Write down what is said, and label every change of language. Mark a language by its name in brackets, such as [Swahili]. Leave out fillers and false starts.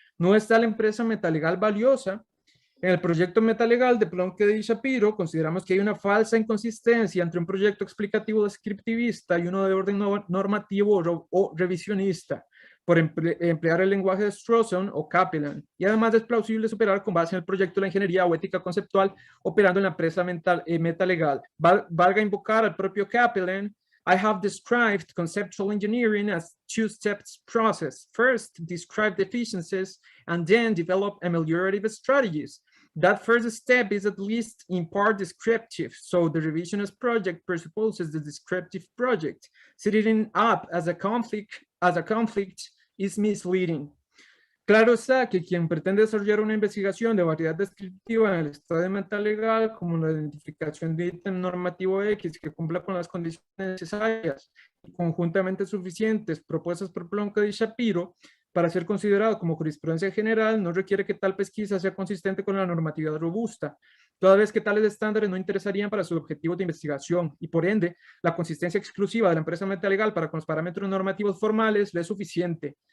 [Spanish] ¿No está la empresa metalegal valiosa? En el proyecto metalegal de Plunkett y Shapiro consideramos que hay una falsa inconsistencia entre un proyecto explicativo descriptivista y uno de orden normativo o revisionista. por emplear el lenguaje de Strawson o Kaplan, y además es plausible superar con base en el proyecto de la ingeniería o ética conceptual operando en la empresa metalegal. Valga invocar al propio Kaplan. [English] I have described conceptual engineering as two-step process. First, describe deficiencies and then develop ameliorative strategies. That first step is at least in part descriptive, so the revisionist project presupposes the descriptive project. Setting up as a conflict is misleading. [Spanish] Claro está que quien pretende desarrollar una investigación de variedad descriptiva en el estado metalegal, como la identificación de ítem normativo X que cumpla con las condiciones necesarias y conjuntamente suficientes propuestas por Plonka y Shapiro, para ser considerado como jurisprudencia general, no requiere que tal pesquisa sea consistente con la normatividad robusta, toda vez que tales estándares no interesarían para sus objetivos de investigación y, por ende, la consistencia exclusiva de la empresa metalegal para con los parámetros normativos formales le es suficiente.